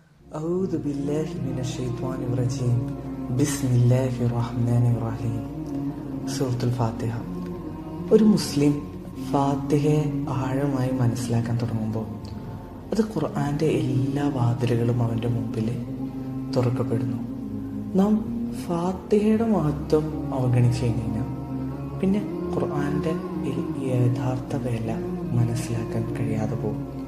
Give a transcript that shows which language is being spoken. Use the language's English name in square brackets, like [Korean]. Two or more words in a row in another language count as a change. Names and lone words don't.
[Arabic] أعوذ بالله من الشيطان الرجيم بسم الله الرحمن الرحيم. [Malayalam] സൂറത്തുൽ ഫാത്തിഹ. ഒരു മുസ്ലിം ഫാത്തിഹയെ ആഴമായി മനസ്സിലാക്കാൻ തുടങ്ങുമ്പോൾ അത് ഖുർആൻ്റെ എല്ലാ വാതിലുകളും അവൻ്റെ മുമ്പിൽ തുറക്കപ്പെടുന്നു. നാം ഫാത്തിഹയുടെ മഹത്വം അവഗണിച്ചു കഴിഞ്ഞാൽ പിന്നെ ഖുർആൻ്റെ യഥാർത്ഥ വില മനസ്സിലാക്കാൻ കഴിയാതെ പോകും.